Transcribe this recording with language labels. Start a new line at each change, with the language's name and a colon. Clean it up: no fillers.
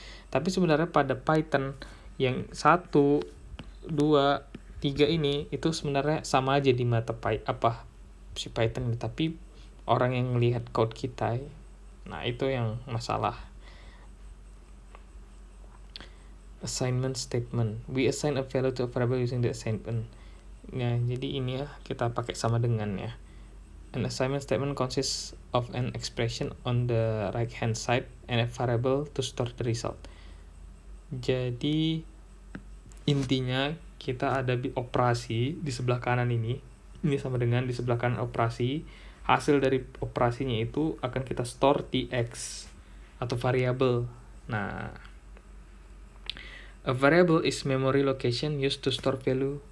Indonesian: Tapi sebenarnya pada Python yang 1, 2, 3 ini itu sebenarnya sama aja di mata si Python ini, tapi orang yang melihat code kita, nah itu yang masalah.
English: Assignment statement, we assign a value to a variable using the assignment.
Indonesian: Nah jadi ini ya kita pakai sama dengan ya.
English: An assignment statement consists of an expression on the right hand side and a variable to store the result.
Indonesian: Jadi intinya kita ada operasi di sebelah kanan ini sama dengan di sebelah kanan operasi, hasil dari operasinya itu akan kita store di X atau variable. Nah
English: a variable is memory location used to store value.